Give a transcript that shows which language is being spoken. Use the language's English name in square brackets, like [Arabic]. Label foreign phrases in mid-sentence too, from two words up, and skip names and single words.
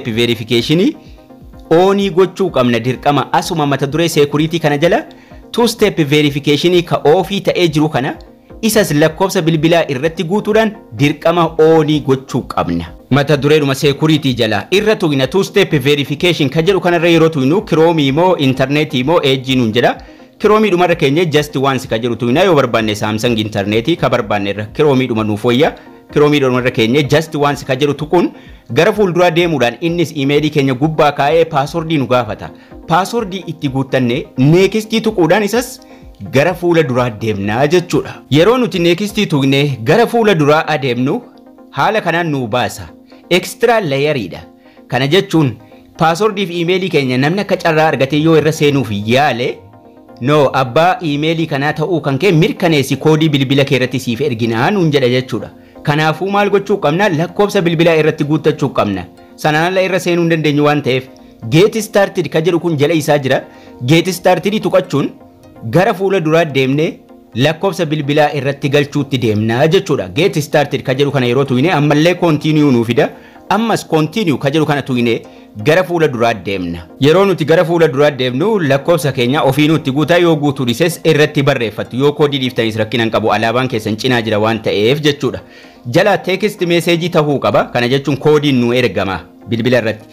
[Oromo] verification oonii gochuu qabna dirqama asuma mata duree security kana jala [English] two step verification [Oromo] ka ofii ta'ee jiru kana isas lakkoofsa bilbilaa irratti guutuudhaan dirqama oonii gochuu qabna mata dureedhuma security jala irra tuqna [English] two step verification [Oromo] ka jedhu kanarra yeroo tuqnu Chrome moo internet moo edge nuun jedha Chrome dhumarra keenya [English] just once [Oromo] ka jedhu tuqna yoo barbaanne Samsung internet ka barbaanne irra Chrome dhuma nuuf wayya Chrome irra keenya [English] just once [Oromo] ka jedhu tuquun gara fuulduraa deemuudhaan innis emailii keenya gubbaa kaa'ee passwordii nu gaafata. Passwordii itti guuttanne next tuquudhaan isas gara fuula duraa deemnaa jechuudha. Yeroo nuti next tuqne gara fuula duraa adeemnu haala kanaan nu baasa. [English] Extra layeriidha. [Oromo] Kana jechuun passwordii fi emailii keenya namni akka carraa argatee yoo irra seenuuf yaale no abbaa emailii kanaa ta'uu kan kee mirkaneessi koodii bilbila kee irratti siif erginaa nuun jedha jechuudha. Kanaafuu maal gochuu qabna? Lakkoofsa bilbilaa irratti guuttachuu qabna. Sanaan ala irra seenuu hin dandeenyu waan ta'eef [English] get started [Oromo] ka jedhu kun jala isaa jira. [English] Get started [Oromo] tuqachuun gara fuula duraa deemnee lakkoofsa bilbilaa irratti galchuutti deemnaa jechuudha. [English] Get started [Oromo] ka jedhu kana yeroo tuqne ammallee continue nuu fida. Ammas continue ka jedhu kana tuqne gara fuula duraa deemna. Yeroo nuti gara fuula duraa deemnu lakkoofsa keenya ofii nutti guutaa yoo guutuu dhises irratti barreeffatu. Yoo koodii dhiiftanis rakkinaan qabu alaabaan keessan cinaa jira waan ta'eef jechuudha. Jala [English] text message [Oromo] ta'uu qaba. Kana jechuun koodiin nu ergama bilbila irratti.